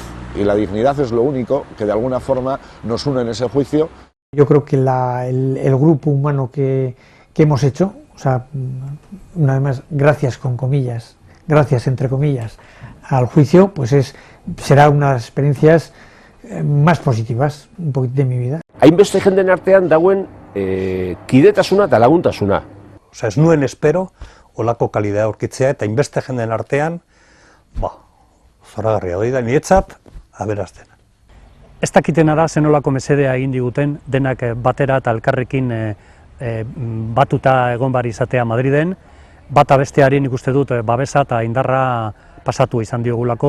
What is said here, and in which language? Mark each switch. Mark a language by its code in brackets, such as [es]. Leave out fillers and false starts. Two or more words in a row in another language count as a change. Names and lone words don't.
[es] Y la dignidad es lo único que de alguna forma nos une en ese juicio. Yo creo que el grupo humano que hemos hecho, o sea, una vez más, gracias con comillas, gracias entre comillas, al juicio, pues será unas experiencias más positivas, un poquito de mi vida. [eu] Hainbeste jenden artean dagoen kidetasuna eta laguntasuna. Ez nuen espero, olako kalidea aurkitzea eta hainbeste jenden artean, zoragarria hori da, niretzat, aberazten. Ez dakitena da zenolako mesedea egin diguten, denak batera eta elkarrekin batuta egon bar izatea Madriden, bata besteari nik uste dut babesa eta indarra pasatu izan diogulako.